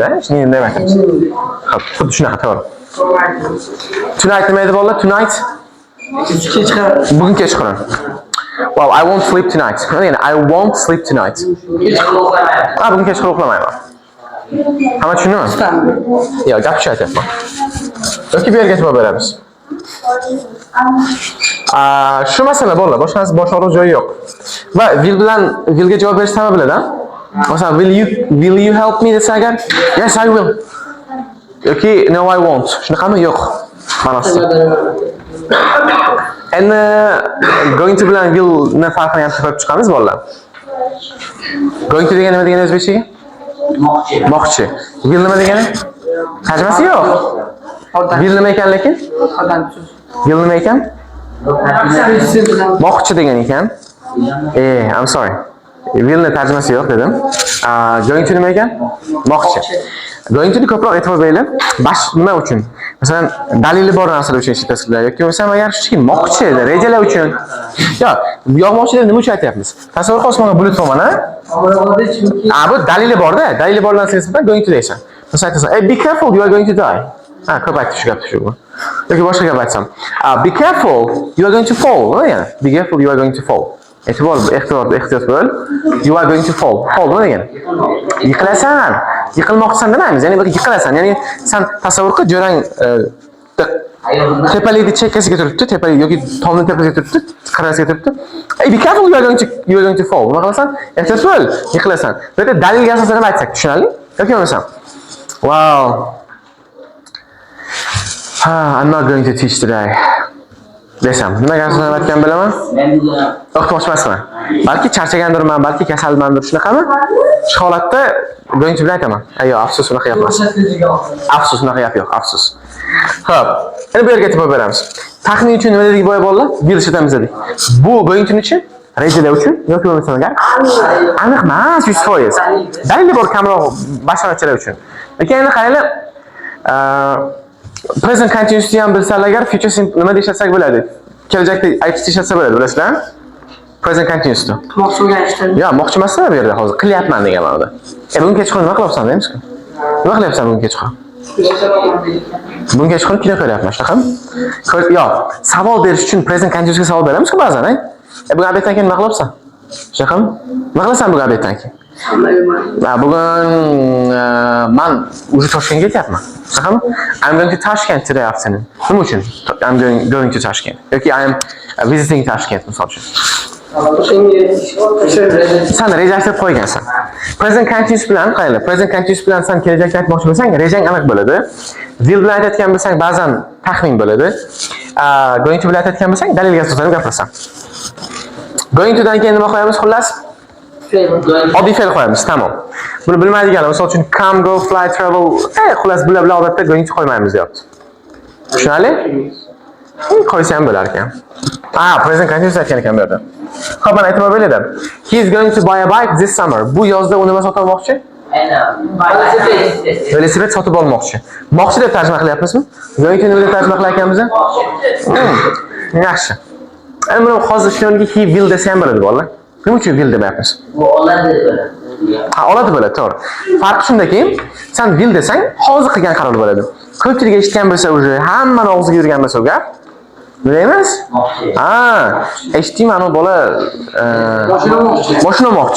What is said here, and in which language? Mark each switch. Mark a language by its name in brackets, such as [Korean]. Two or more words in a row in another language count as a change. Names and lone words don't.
[Uzbek] Shuni endi nima aytamiz? Xo'p, xuddi shunaqa to'g'ri. Tonight nima edi bolalar? Tonight? Bugun kechqurun. [English] Well, I won't sleep tonight. I won't sleep tonight. [Uzbek] Bugun kechqurun uxlamayman. Hamma tushundimi? Yo'q, gap shu aytyapman. Yoki bu yerga e'tibor beramiz. Shu masala bolalar, boshqa joyi yo'q. Va willga javob berish sabab biladi. Masalan, [English] will you help me [Uzbek] desa agar? [English] Yes, I will. Yoki no, I won't. [Uzbek] Shunaqami? Yo'q. Ma'nosi. Endi [English] going to [Uzbek] bilan will ni farqini ham tushunib chiqamiz bolalar. [English] Going to [Uzbek] degani nima degani o'zbekchaga? Moqchi. Will nima degani? Tarjimasi yo'q. Will nima ekan lekin? Will nima ekan? Moqchi degan ekan. [English] I'm sorry. [Uzbek] Willni tarjimasi yo'q dedim. [English] Going to [Uzbek] nima ekan? Moqchi. [English] Going to [Uzbek] ni ko'proq e'tibor beringlar. Nima uchun? Masalan, dalili bor narsalar uchun ishlatasizlar yoki bo'lmasam agar shunchaki moqchi, rejalar uchun. Yo, yog'moqchilar nima uchun aytyapmiz? Tasavvur qil, osmonga bulut bo'lgan, ha? Bu dalili bor-da. Dalili bor narsaga nisbatan [English] going to [Uzbek] deysan. Masalan, aytasan, [English] "Hey, be careful, you are going to die." [Uzbek] Ko'p aytib shu gapni shu. Yoki boshqa gap aytsam, [English] "Be careful, you are going to fall." Nima Be careful, you are going to fall. [Uzbek] Ehtiyot bo'l. [English] You are going to fall. Fall [Uzbek] nima degani? Yiqilasan. Yiqilmoqchisan demaymiz. Ya'ni bir yiqilasan. Ya'ni sen tasavvur qil, jo'rang tepalikni chekkasiga turibdi, tepalik yoki tomni tepasiga turibdi, qirrasiga turibdi. [English] Hey, be careful, you are going to fall. [Uzbek] Nima qilasan? Ehtiyot bo'l, yiqilasan. Bu yerda dalilga asosan nima aytsak, tushunarli? Yoki bo'lmasam? [English] Wow. I'm not going to teach today. [Uzbek] Desam, nimaga asosan aytgan bilaman? O'qitmoqchi emasman. Balki charchagandirman, balki kasalmandir, shunaqami? Shu holatda [English] going to [Uzbek] bilan aytaman. Ayyo, afsus, unaqa emas. Afsus, unaqa gap yo'q, afsus. Xo'p, endi bu yerga e'tibor beramiz. Taxmin uchun nima dedik boya bolalar? Bil ishlatamiz dedik. Bu [English] going to [Uzbek] uchun, rejalar uchun yoki bo'lmasam agar aniq emas 100%. Dalili bor kamroq bashoratchilar uchun. Lekin endi qaranglar, [English] present continuous'ni [Uzbek] ham bilsalar agar [English] future simple [Uzbek] nima deb ishlatsak bo'ladi? Kelajakda aytib ishlatsa bo'ladi, bilasizlar? [English] Present continuous'ni. [Uzbek] Moqchi bo'lgan ishdan. Yo'q, moqchi emaslar bu yerda hozir. Qilyapman degan ma'noda. Bugun kechqurun nima qilyapsan deymiz-ku? Nima qilyapsan bugun kechqurun? Bugun kechqurun kino ko'ryapman, shunaqami? Yo'q, savol berish uchun [English] present continuous'ga [Uzbek] savol beramiz-ku ba'zan, bugun obeddan keyin nima qilyapsan? Shunaqami? Nima qilasan bugun obeddan keyin? Bugun men уже Toshkentga ketyapman. Shunaqami? [English] I'm going to Tashkent today afternoon. [Uzbek] Nima uchun? [English] I'm going to Tashkent. Yoki I am visiting Tashkent [Uzbek] misol uchun. Sen rejalashtirib qo'ygansan. [English] Present continuous [Uzbek] bilan qaranglar. [English] Present continuous [Uzbek] bilan sen kelajakni aytmoqchi bo'lsang, rejang aniq bo'ladi. Will bilan aytayotgan bo'lsang, ba'zan taxmin bo'ladi. [English] Going to [Uzbek] bilan aytayotgan bo'lsang, dalilga asosan gapirasan. [English] Going to [Uzbek] dan keyin nima qo'yamiz xullas? Oddiy fe'l qo'yamiz, tamom. Buni bilmaydiganlar, misol uchun [English] come, go, fly, travel, [Uzbek] xullas bular odatda [English] going to [Uzbek] qo'ymaymiz deyapti. Tushunarli? Qo'ysa ham bo'lar ekan. [English] Present continuous [Uzbek] aytgan ekan bu yerda. Xo'p, mana aytib berdim. [English] He is going to buy a bike this summer. [Uzbek] Bu yozda uni nima sotib olmoqchi? Velosiped sotib olmoqchi. Moqchi deb tarjima qilyapmizmi? [English] Going to [Uzbek] nima deb tarjima qilar ekanmiz? Yaxshi. Endi buni hozir shu yerga [English] he will [Uzbek] desa ham bo'ladi bolalar. Nima uchun will demayapmiz? Bu oladi bo'ladi. Oladi bo'ladi, to'g'ri. Farqi shundaki, sen will desang, hozir qilgan qaror bo'ladi. Ko'pchilik eshitgan bo'lsa, уже hammani og'ziga yurgan bo'lsa gap. Nima emas? Eshitdingmi, ana bola mashina olmoqchi.